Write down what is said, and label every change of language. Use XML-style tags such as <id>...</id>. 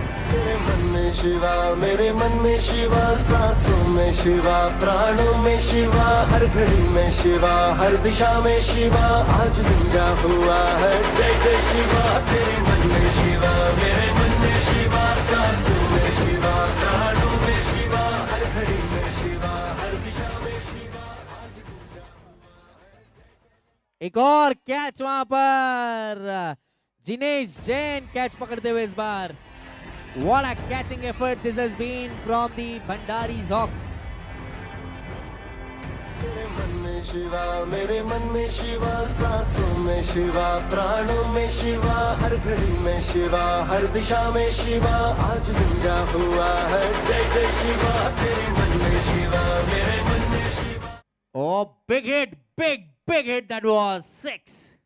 <hi>मेरे मन में शिवा, मेरे मन में शिवा, सांसों में शिवा, प्राणों में शिवा, हर घड़ी में शिवा, हर दिशा में शिवा, आज गूंजा हुआ है जय जय शिवा, तेरे मन में शिवा, मेरे मन में शिवा, सांसों में शिवा, प्राणों में शिवा, हर घड़ी में शिवा, हर दिशा में शिवा, आज गूंजा हुआ है. एक और कैच वहां पर, जिनेश जैन कैच पकड़ते हुए इस बार.</hi> <en>What a catching effort this has been from the Bhandari's Hawks.</en> <hi>मेरे मन में शिवा, मेरे मन में शिवा, सांसों में शिवा, प्राणों में शिवा, हर घड़ी में शिवा, हर दिशा में शिवा, आज गूंजा हुआ है जय जय शिवा, तेरे मन में शिवा, मेरे मन में Shiva.</hi> <en>Oh, big hit, big hit, that was 6.</en>